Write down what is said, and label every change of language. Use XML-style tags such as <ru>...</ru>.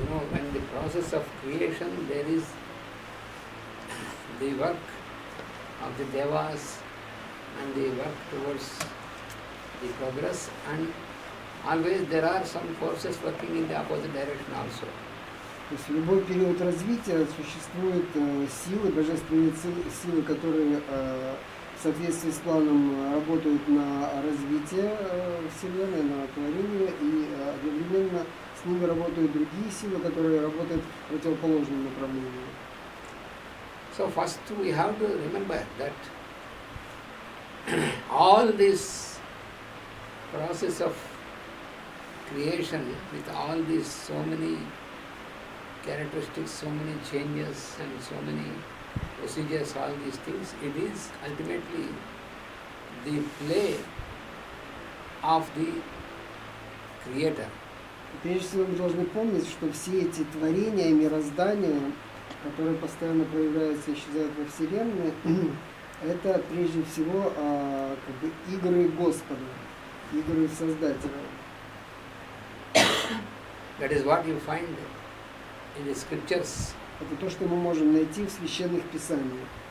<en>when the process of creation, there is the work of the devas and the work towards the progress, and always there are some forces working in the opposite direction also.</en> <ru>То есть в любой период развития существуют силы, божественные силы, которые в соответствии с планом работают на развитие Вселенной, на творение, и одновременно с ними работают другие силы, которые работают в противоположном направлении.</ru> <en>So first we have to remember that all this process of creation with all these so many characteristics, so many changes and so many procedures, all these things, it is ultimately the play of the Creator.</en> <ru>Прежде всего мы должны помнить, что все эти творения, мироздания, которые постоянно проявляются и исчезают во Вселенной, это прежде всего как бы игры Господа, игры Создателя.</ru> <en>That is what you find in the scriptures.</en> <ru>Это то, что мы можем найти в священных писаниях.</ru>